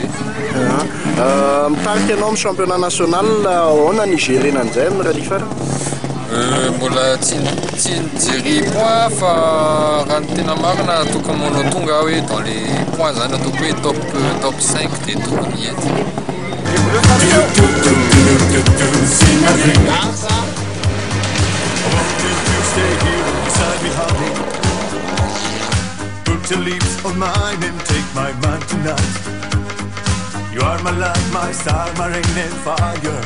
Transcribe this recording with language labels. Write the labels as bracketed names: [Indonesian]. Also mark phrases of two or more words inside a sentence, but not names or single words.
[Malagasy] mitarika ianao amin'ny [French] championnat national [Malagasy] ahoana ny gérena an'izay amin'ny rallye mbola tsy nijery point fa raha ny tena marina tokony manao tonga hoe [French] dans les points [Malagasy] zany ataoko hoe top 5 dia tokony ety [English] stay here beside me, honey. Put your lips on mine and take my mind tonight. You are my light, my star, my rain and fire.